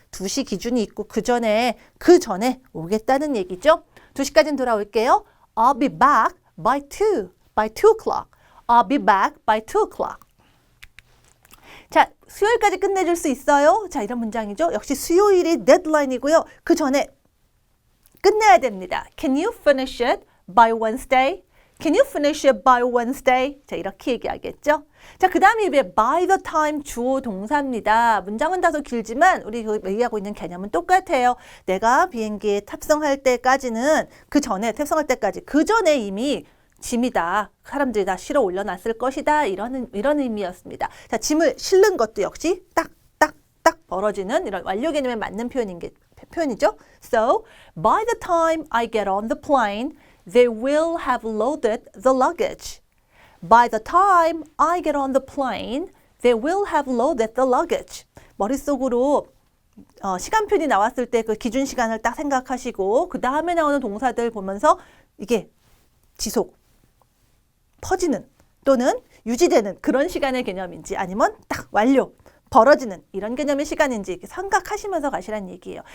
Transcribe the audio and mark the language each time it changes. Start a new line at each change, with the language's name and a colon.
Korean: 2시 기준이 있고 그 전에 오겠다는 얘기죠. 2시까지는 돌아올게요.
English: I'll be back by 2 o'clock. I'll be back by 2 o'clock.
Korean: 자, 수요일까지 끝내줄 수 있어요? 자, 이런 문장이죠. 역시 수요일이 데드라인이고요. 그 전에 끝내야 됩니다.
English: Can you finish it by Wednesday? Can you finish it by Wednesday?
Korean: 자, 이렇게 얘기하겠죠. 자, 그 다음에
English: by the time
Korean: 주어 동사입니다. 문장은 다소 길지만 우리 얘기하고 있는 개념은 똑같아요. 내가 비행기에 탑승할 때까지는 그 전에 이미 짐이다. 사람들이 다 실어 올려놨을 것이다. 이런 의미였습니다. 자, 짐을 실는 것도 역시 딱 벌어지는 이런 완료 개념에 맞는 표현이죠.
English: So, by the time I get on the plane, they will have loaded the luggage. By the time I get on the plane, they will have loaded the luggage.
Korean: 머릿속으로 시간표이 나왔을 때 그 기준 시간을 딱 생각하시고 그 다음에 나오는 동사들 보면서 이게 지속, 퍼지는 또는 유지되는 그런 시간의 개념인지 아니면 딱 완료, 벌어지는 이런 개념의 시간인지 이렇게 생각하시면서 가시라는 얘기예요.